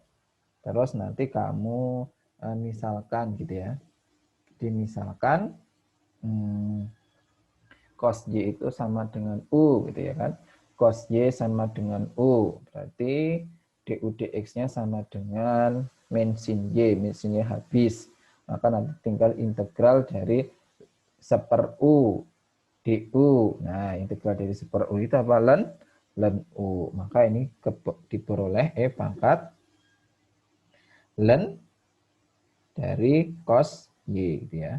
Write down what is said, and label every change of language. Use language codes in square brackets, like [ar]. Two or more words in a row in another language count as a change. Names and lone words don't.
[id] Terus nanti kamu misalkan gitu ya. Dimisalkan cos Y itu sama dengan U gitu ya kan. Cos Y sama dengan U. Berarti du dx-nya sama dengan min sin Y. Min sin Y habis. Maka nanti tinggal integral dari seper U du. Nah, integral dari seper U itu apa? Len U. Maka ini diperoleh E pangkat len dari cos Y gitu ya.